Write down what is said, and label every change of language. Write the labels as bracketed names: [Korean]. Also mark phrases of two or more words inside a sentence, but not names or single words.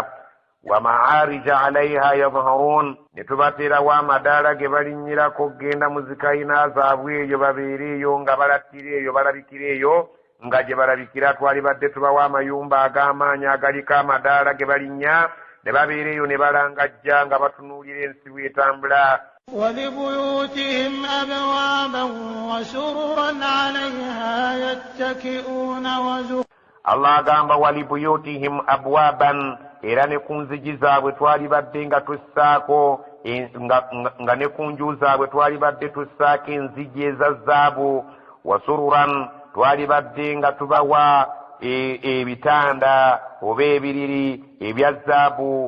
[Arabic] ومعارج عليها يظهرون, [Ganda] ne tubateerawo amadaala ge balinnyirako okgenda mu zikayina zaabwe eyo babeere eyo nga balattira eyo balabikira eyo nga gye balabikira. Twalibadde tubawo amayumba ag'amaanyi agaliko amadaala ge balinnya ne babeera eyo ne balangajja nga batunuulira ensi bw'etambula. [Arabic] ولبيوتهم أبوابا وسررا عليها يتكئون [Ganda] Allah agamba [Arabic] ولبيوتهم أبوابا, [Ganda] era ne ku nzigi zaabwe twalibadde nga tussaako nga ne ku nju zaabwe twalibadde tussaako enzigi eza zaabu. Wasururan, twalibadde nga tubawa ebitanda oba ebiriri ebya zaabu.